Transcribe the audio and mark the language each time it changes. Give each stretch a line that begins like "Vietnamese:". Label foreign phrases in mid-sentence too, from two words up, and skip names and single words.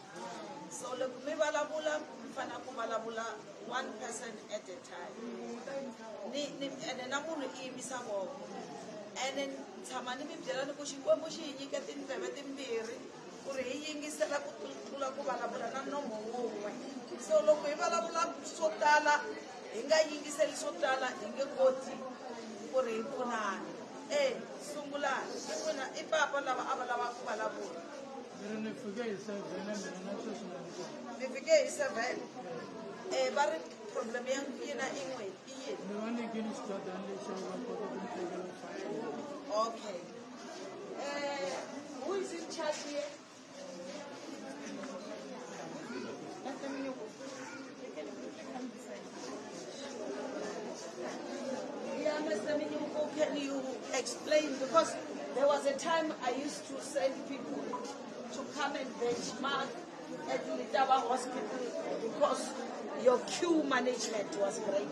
Tsonga: So loko mi vulavula mi fanele ku vulavula
English: one person at a time.
Tsonga: Ene na munhu I yimisa voko. Ene tshama ni mi byela ni ku Xikwembu xi hi nyike tindleve timbirhi ku ri hi yingisela ku tlula ku vulavula na nomo wun'we. So loko hi vulavula swo tala hi nga yingiseli swo tala hi nge koti ku ri hi pfunana. Sungulani I papa lava a va lava ku vulavula. Ni fike hi 7 na mina na sweswi na Mi fike hi 7. Va ri problem ya yina I n'wini I yini? ni va nyikini xitadani lexi va kota ku ni tekela fayini.
English: Okay. Who is in charge here? Yeah, Mr. Minyuko, can you explain? Because there was a time I used to send people to come and benchmark at Letaba Hospital because your queue management was great.